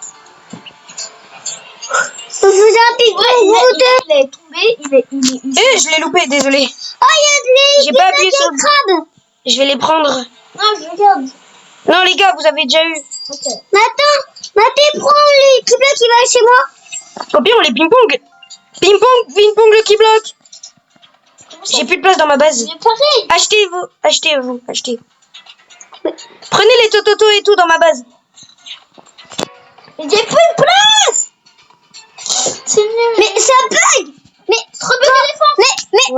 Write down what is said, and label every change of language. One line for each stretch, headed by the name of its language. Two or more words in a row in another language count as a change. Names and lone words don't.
French: Vous avez Il est tombé, il est... Je l'ai loupé, désolé. Oh, il y a J'ai pas appuyé sur le... crabes. Je vais les prendre. Non, je regarde. Non, les gars, vous avez déjà eu. Ok. Mais attends, Mathé, prends le kibla qui va chez moi. Au pire, on les ping-pong. Ping-pong le key-block. J'ai plus de place dans ma base. Mais pareil. Achetez. Prenez les Tototo et tout dans ma base. Mais j'ai plus de place. C'est nul. Mais ça bug. Mais Trop bien téléphone.